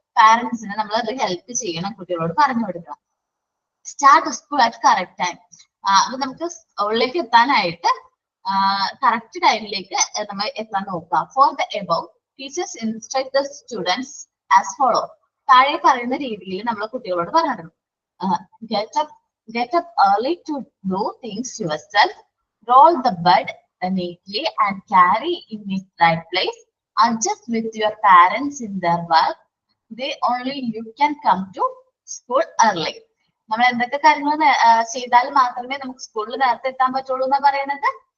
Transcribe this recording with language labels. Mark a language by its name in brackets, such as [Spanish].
[Malayalam] പാരന്റ്സിനെ നമ്മൾ അത് ഹെൽപ്പ് ചെയ്യണം. കുട്ടികളോട് പറഞ്ഞു കൊടുക്കണം. [English] Start school at correct time. [Malayalam] അത് നമുക്ക് സ്കൂളിലേക്ക് എത്താനായിട്ട് കറക്റ്റ് ടൈമിലേക്ക് നമ്മൾ എത്താൻ നോക്കുക. [English] For the above teachers instruct the students as follow. [Malayalam] താഴെ പറയുന്ന രീതിയിൽ നമ്മൾ കുട്ടികളോട് പറഞ്ഞു. [English] Get up early to do things yourself. Roll the bed neatly and carry in its right place. Adjust with your parents in their work. They only you can come to school early. [Malayalam] നമ്മൾ എന്തൊക്കെ കാര്യങ്ങൾ ചെയ്താൽ മാത്രമേ നമുക്ക് സ്കൂളിൽ നേരത്തെ എത്താൻ പറ്റുള്ളൂ എന്നാ പറയുന്നത്?